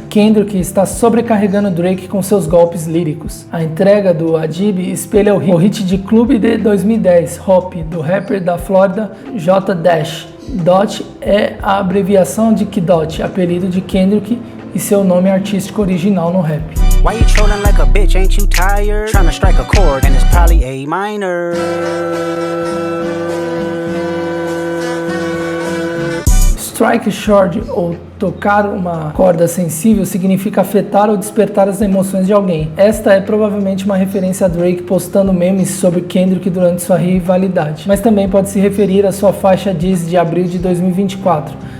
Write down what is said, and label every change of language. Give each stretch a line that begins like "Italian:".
Portuguese: Kendrick está sobrecarregando Drake com seus golpes líricos. A entrega do Adib espelha o hit de clube de 2010, Hope, do rapper da Flórida J Dash. Dot é a abreviação de K-Dot, apelido de Kendrick e seu nome artístico original no rap.
English: Why you trolling like a bitch, ain't you tired? Trying to strike a chord and it's probably A minor. Strike a chord,
Portuguese: ou tocar uma corda sensível, significa afetar ou despertar as emoções de alguém. Esta é provavelmente uma referência a Drake postando memes sobre Kendrick durante sua rivalidade, mas também pode se referir à sua faixa Diss de abril de 2024.